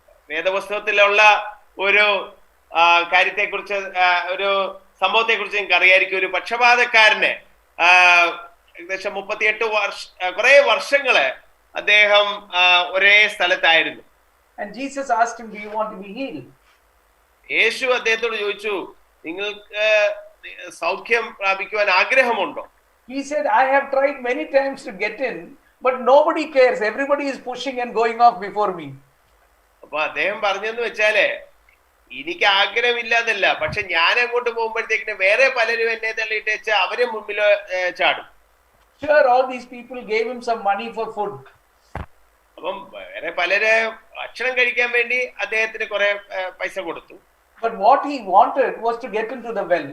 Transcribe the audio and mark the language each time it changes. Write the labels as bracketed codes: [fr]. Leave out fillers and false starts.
[ml] വേദപുസ്തകത്തിലുള്ള ഒരു കാര്യത്തെക്കുറിച്ച് ഒരു സംഭവത്തെക്കുറിച്ച് നിങ്ങൾക്ക് അറിയായിരിക്കും. ഒരു പക്ഷപാതക്കാരന് ഏകദേശം 38 കുറെ വർഷങ്ങള് അദ്ദേഹം ഒരേ സ്ഥലത്തായിരുന്നു. [en] And Jesus asked him, do you want to be healed? [ml] യേശു അദ്ദേഹത്തോട് ചോദിച്ചു, നിങ്ങൾക്ക് സൗഖ്യം പ്രാപിക്കുവാൻ ആഗ്രഹമുണ്ടോ? [en] He said, I have tried many times to get in, but nobody cares. Everybody is pushing and going off before me. [ml] അപ്പൊ അദ്ദേഹം പറഞ്ഞെന്ന് വെച്ചാല്, എനിക്ക് ആഗ്രഹമില്ലാതല്ല, പക്ഷെ ഞാൻ അങ്ങോട്ട് പോകുമ്പോഴത്തേക്കിന് വേറെ പലരും എന്നെ തള്ളിയിട്ട് വെച്ചാൽ അവരെ മുമ്പിൽ ചാടും. [en] Sure, all these people gave him some money for food. [ml] അപ്പം വേറെ പലര് ഭക്ഷണം കഴിക്കാൻ വേണ്ടി അദ്ദേഹത്തിന് കുറെ പൈസ കൊടുത്തു. [en] But what he wanted was to get into the well.